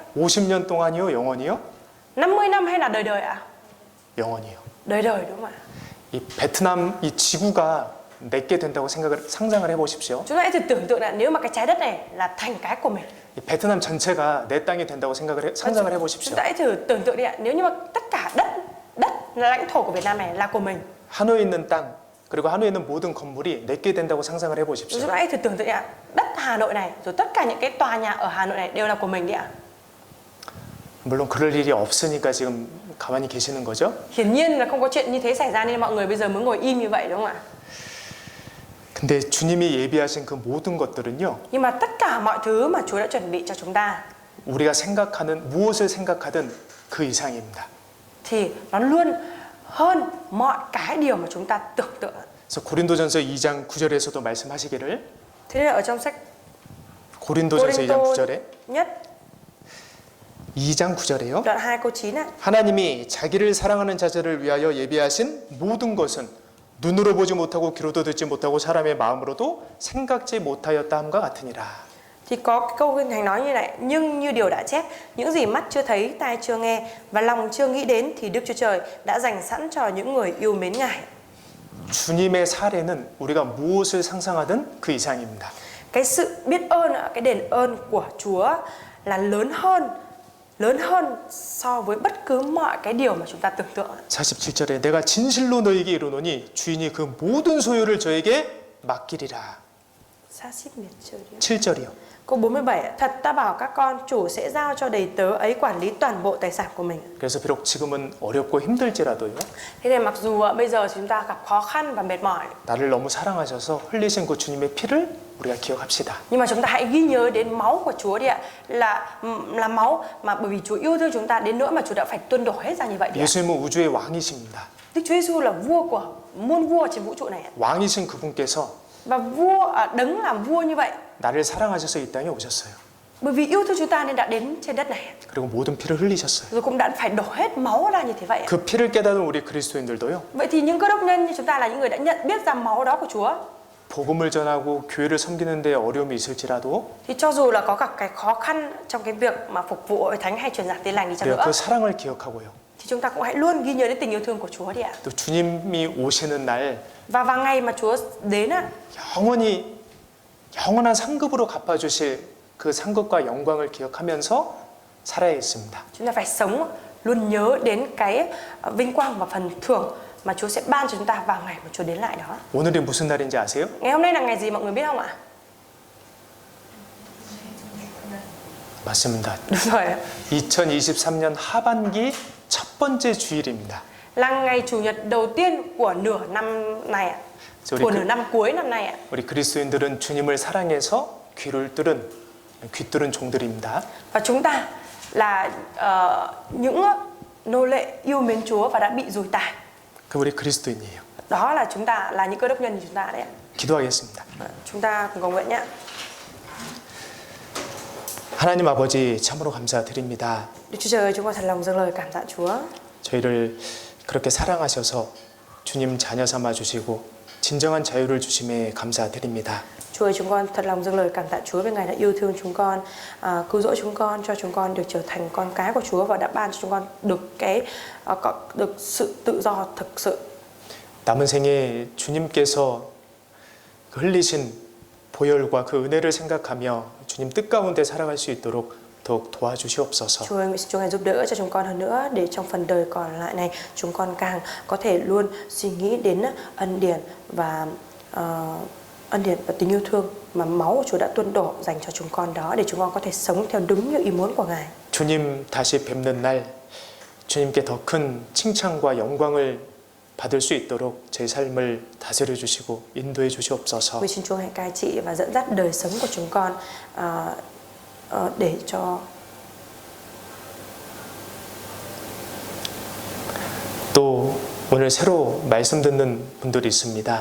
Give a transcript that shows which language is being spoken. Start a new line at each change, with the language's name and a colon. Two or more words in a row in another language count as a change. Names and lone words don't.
Korean: 50년 동안이요, 영원히요?
Vietnamese: 50 năm hay là đời đời ạ?
Korean: 영원히요.
Vietnamese: Đời đời đúng không ạ?
Korean: 이 베트남 이 지구가 내게 된다고 상상을 해보십시오.
Vietnamese: Chúng ta hãy thử tưởng tượng là nếu mà cái trái đất này là thành cái của mình.
Korean: 이 베트남 전체가 내 땅이 된다고 상상을 해보십시오.
Vietnamese: Chúng ta hãy thử tưởng tượng đi ạ. Nếu như mà tất cả đất là lãnh thổ của Việt Nam này là của mình.
Korean: 하노이에 있는 땅 그리고 하노이에 있는 모든 건물이 내게 된다고 상상을 해보십시오.
Vietnamese: Chúng ta hãy thử tưởng tượng đi ạ. Đất Hà Nội này rồi tất cả những cái tòa nhà ở Hà Nội này đều là của mình đi ạ.
Korean: 물론 그럴 일이 없으니까 지금 가만히 계시는 거죠.
Vietnamese: Hiển nhiên là không có chuyện như thế xảy ra nên mọi người bây giờ mới ngồi im như vậy đúng không ạ?
Korean: 근데 주님이 예비하신 그 모든 것들은요.
Vietnamese: Nhưng mà tất cả mọi thứ mà Chúa đã chuẩn bị cho chúng ta
Korean: 우리가 생각하는 무엇을 생각하든 그 이상입니다.
Vietnamese: thì nó luôn hơn mọi cái điều mà chúng ta tưởng tượng.
Korean: 그래서 고린도전서 2장 9절에서도 말씀하시기를
Vietnamese: Thế nên ở trong sách
Korean: 고린도전서 2장 9절에
Vietnamese: nhất
Korean: 2장 9절에요.
Vietnamese: đoạn 2 câu 9 ạ.
Korean: 하나님이 자기를 사랑하는 자들을 위하여 예비하신 모든 것은 눈으로 보지 못하고 귀로도 듣지 못하고 사람의 마음으로도 생각지 못하였다 함과 같으니라.
Vietnamese: Thì có cái câu Kinh Thánh nói như này: nhưng như điều đã chép, những gì mắt chưa thấy, tai chưa nghe và lòng chưa nghĩ đến thì Đức Chúa Trời đã dành sẵn cho những người yêu mến Ngài.
Korean: 주님의 사례는 우리가 무엇을 상상하든 그 이상입니다.
Vietnamese: Cái sự biết ơn, cái đền ơn của Chúa là lớn hơn so với bất cứ mọi cái điều mà chúng ta tưởng tượng.
Korean: 47절에 내가 진실로 너에게 이르노니 주인이 그 모든 소유를 저에게 맡기리라. 7절이요.
Vietnamese: Câu 47: thật ta bảo các con, chủ sẽ giao cho đầy tớ ấy quản lý toàn bộ tài sản của mình.
Korean: 그래서 비록 지금은 어렵고 힘들지라도요.
Vietnamese: Thế nên mặc dù bây giờ chúng ta gặp khó khăn và mệt mỏi,
Korean: 나를 너무 사랑하셔서 흘리신 그 주님의 피를 우리가 기억합시다.
Vietnamese: nhưng mà chúng ta hãy ghi nhớ đến máu của Chúa đi ạ, là máu mà bởi vì Chúa yêu thương chúng ta đến nỗi mà Chúa đã phải tuôn đổ hết ra như vậy.
Korean: 예수님은 우주의 왕이십니다.
Vietnamese: Đức Chúa Giêsu là vua của muôn vua trên vũ trụ này.
Korean: 왕이신 그분께서
Vietnamese: Và vua đấng làm vua như vậy,
Korean: 나를 사랑하셔서 이 땅에 오셨어요.
Vietnamese: bởi vì yêu thương chúng ta nên đã đến trên đất này.
Korean: 그리고 모든 피를 흘리셨어요.
Vietnamese: Rồi cũng đã phải đổ hết máu ra như thế vậy.
Korean: 그 피를 깨달은 우리 그리스도인들도요.
Vietnamese: Vậy thì những cơ đốc nhân như chúng ta là những người đã nhận biết ra máu đó của Chúa.
Korean: 복음을 전하고 교회를 섬기는 데 어려움이 있을지라도
Vietnamese: Thì cho dù là có gặp cái khó khăn trong cái việc mà phục vụ hội thánh hay truyền giảng tin lành đi chăng
Korean: 우리가
Vietnamese: nữa,
Korean: 그 사랑을 기억하고요.
Vietnamese: thì chúng ta cũng hãy luôn ghi nhớ đến tình yêu thương của Chúa đi ạ.
Korean: 또 주님이 오시는 날
Vietnamese: Và vào ngày mà Chúa đến á,
Korean: 영원한 상급으로 갚아주실 그 상급과 영광을 기억하면서 살아야 했습니다.
Vietnamese: chúng ta phải sống luôn nhớ đến cái vinh quang và phần thưởng mà Chúa sẽ ban cho chúng ta vào ngày mà Chúa đến lại đó.
Korean: 오늘이 무슨 날인지 아세요?
Vietnamese: Ngày hôm nay là ngày gì mọi người biết không ạ?
Korean: 맞습니다.
Vietnamese: Đúng rồi,
Korean: 2023년 하반기 첫 번째 주일입니다.
Vietnamese: là ngày chủ nhật đầu tiên của nửa năm này ạ. Của nửa năm cuối năm nay ạ.
Korean: 우리 그리스도인들은 주님을 사랑해서 귀를 뚫은 귀뚫은 종들입니다.
Vietnamese: Và chúng ta là những nô lệ yêu mến Chúa và đã bị dùi tài.
Korean: 그 우리 그리스도인이에요.
Vietnamese: Đó là chúng ta, là những cơ đốc nhân như chúng ta đấy ạ.
Korean: 기도하겠습니다.
Vietnamese: Chúng ta cùng cầu nguyện nhé.
Korean: 하나님 아버지 참으로 감사드립니다.
Vietnamese: Đức Chúa Trời ơi, chúng con thật lòng dâng lời cảm tạ Chúa.
Korean: 저희를 그렇게 사랑하셔서 주님 자녀 삼아 주시고 진정한 자유를 주심에 감사드립니다.
Vietnamese: Chúa ơi, chúng con thật lòng dâng lời cảm tạ Chúa vì Ngài đã yêu thương chúng con, cứu rỗi chúng con, cho chúng con được trở thành con cái của Chúa và đã ban cho chúng con được sự tự do thực sự.
Korean: 남은 생에 주님께서 흘리신 보혈과 그 은혜를 생각하며 주님 뜻 가운데 살아갈 수 있도록 더욱 도와주시옵소서.
Vietnamese: Chúa ơi, nguyện xin Chúa Ngài giúp đỡ cho chúng con hơn nữa để trong phần đời còn lại này chúng con càng có thể luôn suy nghĩ đến ân điển và tình yêu thương mà máu của Chúa đã tuôn đổ dành cho chúng con đó, để chúng con có thể sống theo đúng như ý muốn của Ngài.
Korean: 주님 다시 뵙는 날 주님께 더 큰 칭찬과 영광을 받을 수 있도록 제 삶을 다스려 주시고 인도해 주시옵소서.
Vietnamese: Vì xin Chúa hãy cai trị và dẫn dắt đời sống của chúng con để cho
Korean: 또 오늘 새로 말씀 듣는 분들이 있습니다.